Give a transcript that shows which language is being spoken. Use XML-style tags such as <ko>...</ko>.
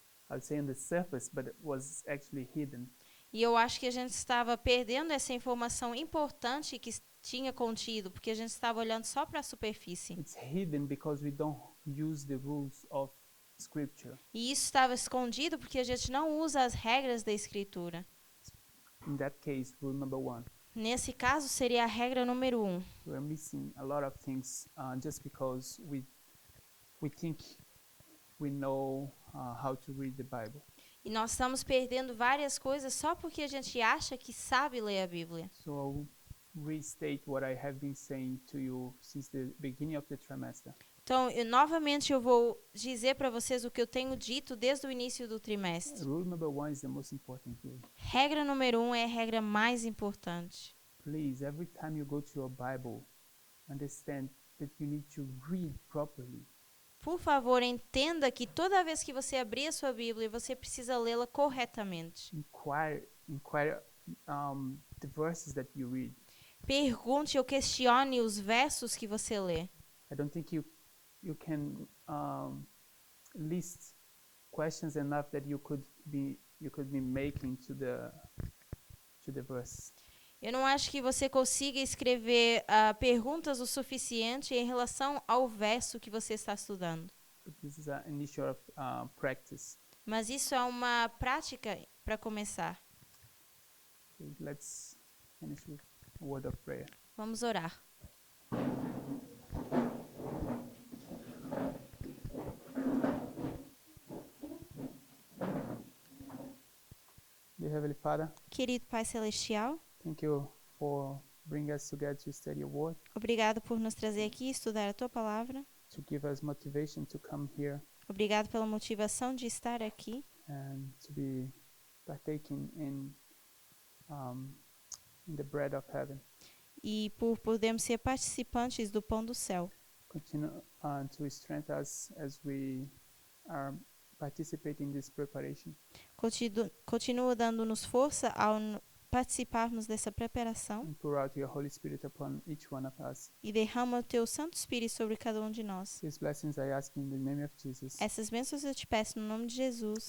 <en>I'd say on the surface, but it was actually hidden.</en> <pt>E eu acho que a gente estava perdendo essa informação importante que tinha contido, porque a gente estava olhando só para a superfície.</pt> <en>It's hidden because we don't use the rules of Scripture.</en> <pt>E isso estava escondido porque a gente não usa as regras da Escritura.</pt> <en>In that case, rule number 1.</en> <pt>Nesse caso, seria a regra número 1.</pt> <en>We're missing a lot of things just because we think we know how to read the Bible.</en> <pt>E nós estamos perdendo várias coisas só porque a gente acha que sabe ler a Bíblia.</pt> <en>So I'll restate what I have been saying to you since the beginning of the trimester.</en> <pt>Então, novamente eu vou dizer para vocês o que eu tenho dito desde o início do trimestre.</pt> <en>Rule number 1 is the most important rule.</en> <pt>Regra número 1 é a regra mais importante.</pt> <en>Please, every time you go to your Bible, understand that you need to read properly.</en> <pt>Por favor, entenda que toda vez que você abrir a sua Bíblia, você precisa lê-la corretamente.</pt> <en>Inquire the verses that you read.</en> <pt>Pergunte ou questione os versos que você lê.</pt> <en>I don't think you can list questions enough that you could be making to the verse.</en> <pt>Eu não acho que você consiga escrever perguntas o suficiente em relação ao verso que você está estudando.</pt> <en>But this is an initial practice.</en> <pt>Mas isso é uma prática para começar.</pt> <en>Okay, let's finish with a word of prayer.</en> <pt>Vamos orar.</pt> <en>Dear Heavenly Father,</en> <pt>Querido Pai Celestial,</pt> <en>thank you for bringing us together to study your word,</en> <pt>obrigado por nos trazer aqui e estudar a Tua Palavra.</pt> <en>to give us motivation to come here</en> <pt>Obrigado pela motivação de estar aqui</pt> <en>and to be partaking in the bread of heaven.</en> <pt>e por podermos ser participantes do pão do céu.</pt> <en>Continue to strengthen us as we are participating in this preparation.</en> <pt>Continua dando-nos força ao participarmos dessa preparação</pt> <en>And pour out your Holy Spirit upon each one of us.</en> <pt>e derrama o Teu Santo Espírito sobre cada um de nós.</pt> <en>These blessings I ask in the name of Jesus.</en> <pt>Essas bênçãos eu te peço no nome de Jesus.</pt>